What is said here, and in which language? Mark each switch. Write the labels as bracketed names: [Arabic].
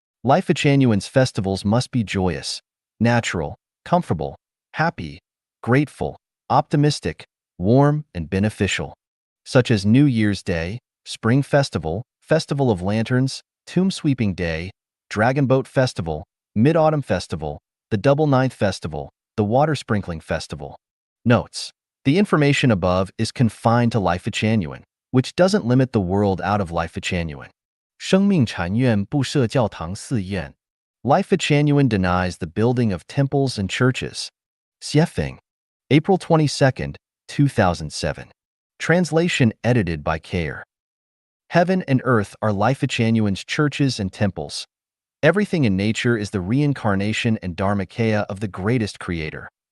[English] Lifechanyuan's festivals must be joyous, natural, comfortable, happy, grateful, optimistic, warm, and beneficial, such as New Year's Day, Spring Festival, Festival of Lanterns, Tomb Sweeping Day, Dragon Boat Festival, Mid-Autumn Festival, the Double Ninth Festival, the Water Sprinkling Festival. Notes: the information above is confined to Lifechanyuan, which doesn't limit the world out of Lifechanyuan. [Chinese] 生命禅院不设教堂寺院. [English] Lifechanyuan denies the building of temples and churches. Xiefeng. April 22, 2007. Translation edited by Kayer. Heaven and earth are Lifechanyuan's churches and temples. Everything in nature is the reincarnation and dharmakaya of the greatest creator.